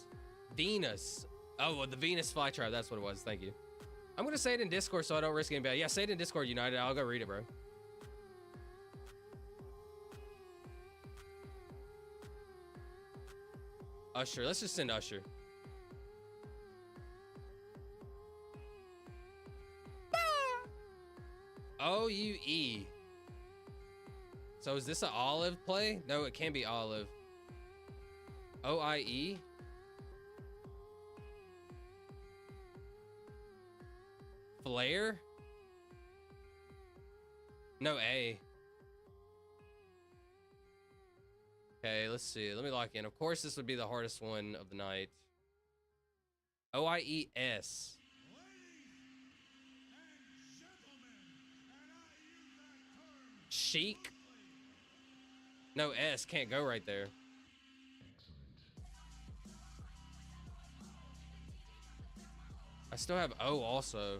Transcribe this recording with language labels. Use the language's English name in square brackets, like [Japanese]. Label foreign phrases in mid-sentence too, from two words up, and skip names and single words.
[English] Oh, well, the Venus flytrap. That's what it was. Thank you. I'm going to say it in Discord so I don't risk getting bad. Yeah, say it in Discord, United. I'll go read it, bro. Usher. Let's just send Usher. O-U-E. So is this an olive play? No, it can't be olive. O-I-E. Flare? No A. Okay, let's see. Let me lock in. Of course, this would be the hardest one of the night. O-I-E-S. Chic? No S, can't go right there. I still have O also.